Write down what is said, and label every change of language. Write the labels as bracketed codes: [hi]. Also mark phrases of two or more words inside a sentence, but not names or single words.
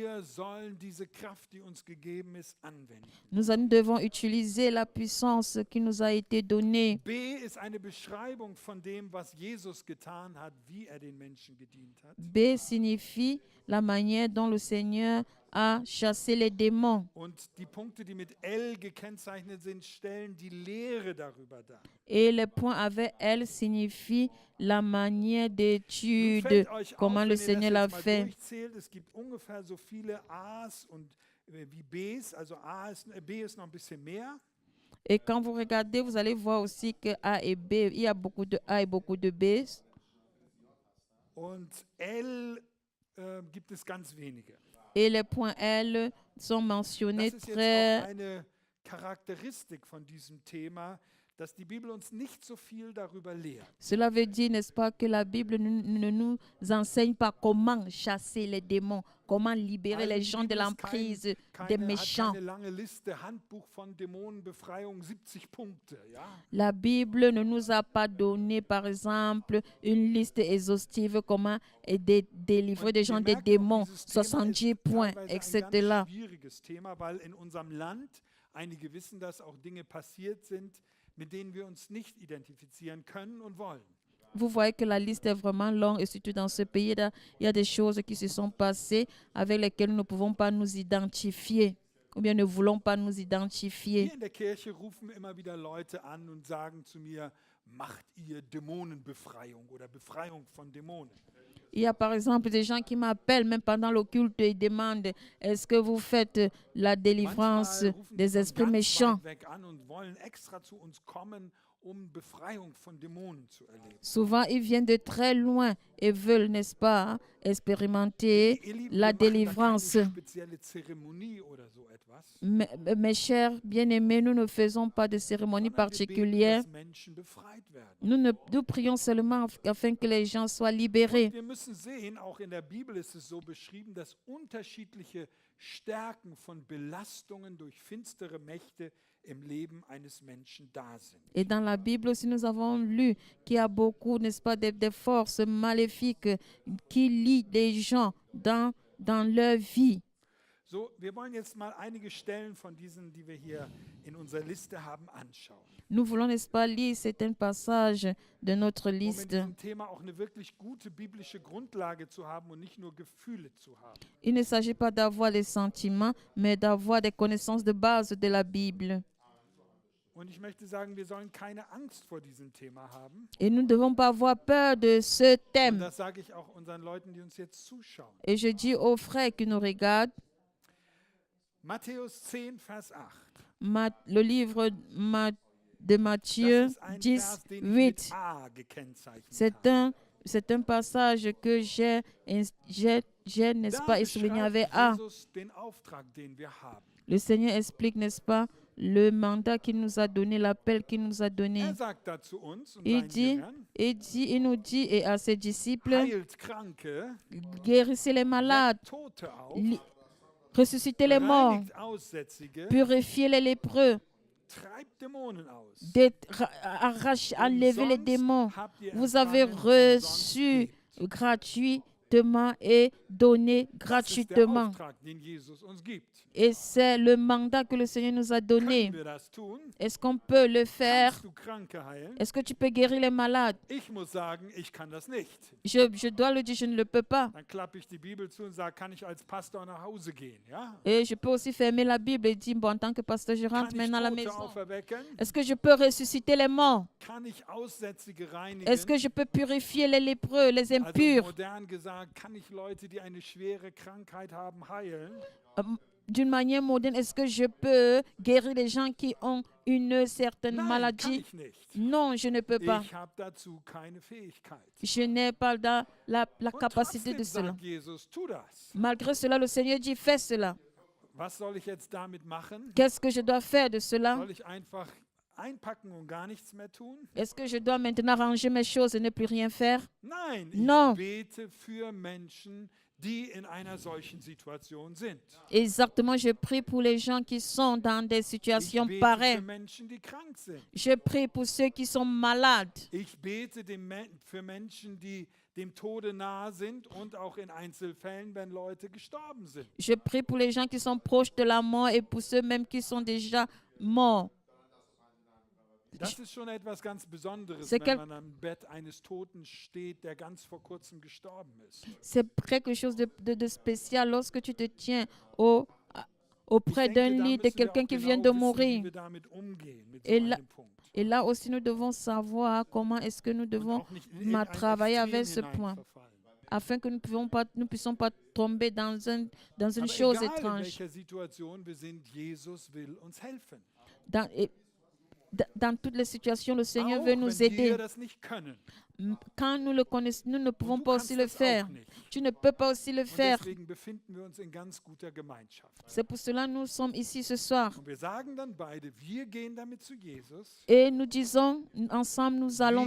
[fr] Nous devons utiliser la puissance qui nous a été donnée. [de] B ist eine Beschreibung von dem, was Jesus getan hat, wie den Menschen gedient hat. [fr] B signifie la manière dont le Seigneur a chassé les démons. [de] Und die Punkte, die mit L gekennzeichnet sind, stellen die Lehre darüber dar. [fr] Et les points avec L signifient la manière d'étude, comment le Seigneur l'a fait. [de] Es gibt ungefähr so viele A's und wie B's, also B ist noch ein bisschen mehr. [fr] Et quand vous regardez, vous allez voir aussi que A et B, il y a beaucoup de A et beaucoup de B. [de] Und L gibt es ganz wenige. [fr] Et les points L sont mentionnés [de] Das ist jetzt [fr] très. [de] auch eine Charakteristik von diesem Thema, dass die Bibel uns nicht so viel darüber lehrt. [fr] Cela veut dire, n'est-ce pas, que la Bible ne nous enseigne pas comment chasser les démons, comment libérer les gens de l'emprise des méchants. [de] Keine lange Liste, Handbuch von Dämonenbefreiung, 70 Punkte, ja? [fr] La Bible ne nous a pas donné, par exemple, une liste exhaustive comment délivrer des gens des démons, 70 points, etc. [de] Das ist ein schwieriges Thema, weil in unserem Land, einige wissen, dass auch Dinge passiert sind, mit denen wir uns nicht identifizieren können und wollen. [fr] Vous voyez que la liste est vraiment longue et surtout dans ce pays, il y a des choses qui se sont passées avec lesquelles nous ne pouvons pas nous identifier ou bien ne voulons pas nous identifier. [de] Hier in der Kirche rufen immer wieder Leute an und sagen zu mir, macht ihr Dämonenbefreiung oder Befreiung von Dämonen? [fr] Il y a par exemple des gens qui m'appellent même pendant le culte et demandent est-ce que vous faites la délivrance des esprits méchants? Souvent, ils viennent de très loin et veulent, n'est-ce pas, expérimenter la délivrance. Mes chers bien-aimés, nous ne faisons pas de cérémonie particulière. Nous prions seulement afin que les gens soient libérés. [de] Wir müssen sehen, auch in der Bibel ist es so beschrieben, dass unterschiedliche Stärken von Belastungen durch finstere Mächte im Leben eines Menschen da sind. [fr] Et dans la Bible aussi, nous avons lu qu'il y a beaucoup, n'est-ce pas, des forces maléfiques qui lient les gens dans leur vie. [de] So, wir wollen jetzt mal einige Stellen von diesen, die wir hier in unserer Liste haben, anschauen. [fr] Nous voulons, n'est-ce pas, lire certains passages de notre liste. [de] Um in diesem Thema auch eine wirklich gute biblische Grundlage zu haben und nicht nur Gefühle zu haben. [fr] Il ne s'agit pas d'avoir des sentiments, mais d'avoir des connaissances de base de la Bible. [de] Und ich möchte sagen, wir sollen keine Angst vor diesem Thema haben. [fr] Et nous ne devons pas avoir peur de ce [de] Und [fr] thème. [de] das sage ich auch unseren Leuten, die uns jetzt zuschauen. [fr] Et je dis aux frères qui nous regardent, [de] Matthäus 10, Vers 8. [fr] le livre de Matthieu [de] Das ist ein [fr] 10, [de] Vers, den ich [fr] 8. [de] mit A gekennzeichnet habe. [fr] C'est un passage que j'ai, n'est-ce pas, [de] Da [fr] et souligné avec [de] beschreibt [fr] A. [de] Jesus den Auftrag, den wir haben. [fr] Le Seigneur explique, n'est-ce pas, le mandat qu'il nous a donné, l'appel qu'il nous a donné. [de] Er sagt da zu uns und [fr] Il [de] seinen [fr] dit, [de] Jüngern, [fr] il nous dit et à ses disciples, [de] heilt Kranke, [fr] guérissez les malades, [de] weckt Tote auf, [fr] ressuscitez les morts, [de] reinigt Aussätzige, [fr] purifiez les lépreux, [de] treibt Dämonen aus. [fr] enlevez les démons. [de] Habt ihr [fr] Vous avez [de] empfangen, umsonst [fr] reçu [de] gebt. [fr] gratuitement et donné [de] Das ist der [fr] gratuitement. [de] Auftrag, den Jesus uns gibt. [fr] Et c'est le mandat que le Seigneur nous a donné. [de] Können wir das tun? [fr] Est-ce qu'on peut le faire? [de] Kannst du Kranke heilen? [fr] Est-ce que tu peux guérir les malades? [de] Ich muss sagen, ich kann das nicht. [fr] Je dois le dire, je ne le peux pas. [de] Dann klappe ich die Bibel zu und sage, kann ich als Pastor nach Hause gehen? Ja? [fr] Et je peux aussi fermer la Bible et dire, bon, en tant que pasteur, je rentre [de] Kann ich [fr] maintenant à la [de] Tote [fr] maison. [de] auferwecken? [fr] Est-ce que je peux ressusciter les morts? [de] Kann ich Aussätzige reinigen? [fr] Est-ce que je peux purifier les lépreux, les [de] Also [fr] impurs? [de] modern gesagt, kann ich Leute, die eine schwere Krankheit haben, heilen? [fr] D'une manière moderne, est-ce que je peux guérir les gens qui ont une certaine [de] Nein, kann [fr] maladie? [de] ich nicht. [fr] Non, je ne peux pas. [de] Ich habe dazu keine Fähigkeit. [fr] Je n'ai pas la [de] Und [fr] capacité [de] trotzdem [fr] de cela. [de] sagt Jesus, tu das. [fr] Malgré cela, le Seigneur dit, fais cela. [de] Was soll ich jetzt damit machen? [fr] Qu'est-ce que je dois faire de cela? [de] Soll ich einfach einpacken und gar nichts mehr tun? [fr] Est-ce que je dois maintenant ranger mes choses et ne plus rien faire? [de] Nein, [fr] Non. [de] ich bete für Menschen, die in einer solchen Situation sind. [fr] Exactement, je prie pour les gens qui sont dans des [de] Ich [fr] situations [de] bete für [fr] pareilles. [de] Menschen, die krank sind. [fr] Je prie pour ceux qui sont malades. [de] Ich bete für Menschen, die dem Tode nahe sind und auch in Einzelfällen, wenn Leute gestorben sind. [fr] Je prie pour les gens qui sont proches de la mort et pour ceux même qui sont déjà morts. [de] Das ist schon etwas ganz Besonderes, [fr] C'est [de] wenn man am Bett eines Toten steht, der ganz vor kurzem gestorben ist. [fr] C'est quelque chose de spécial lorsque tu te tiens auprès [de] Ich [fr] d'un [de] denke, da [fr] lit de [de] müssen wir [fr] quelqu'un [de] auch [fr] qui [de] genau [fr] vient de [de] wissen, wie [fr] mourir. [de] wir damit umgehen, mit [fr] Et [de] so [fr] là- [de] einem Punkt. [fr] Et là aussi, nous devons savoir comment est-ce que nous [de] Und [fr] devons [de] auch nicht in irgendein [fr] travailler avec [de] Extrem [fr] ce point, [de] hineinverfallen. [fr] afin que nous ne puissions pas tomber dans une [de] Aber [fr] chose [de] egal in [fr] étrange. [de] welcher Situation wir sind, Jesus will uns helfen. [fr] Dans toutes les situations, le Seigneur [de] Auch [fr] veut [de] wenn [fr] nous [de] wir [fr] aider. [de] das nicht können. [fr] Quand nous le connaissons, nous ne pouvons [de] Und du [fr] pas [de] kannst [fr] aussi le [de] das [fr] faire. [de] auch nicht. [fr] Tu ne peux pas aussi le [de] Und [fr] faire. [de] deswegen befinden wir uns in ganz guter Gemeinschaft. [fr] C'est pour cela que nous sommes ici ce soir. [de] Und wir sagen dann beide, wir gehen damit zu Jesus. [fr] Et nous disons, ensemble, nous allons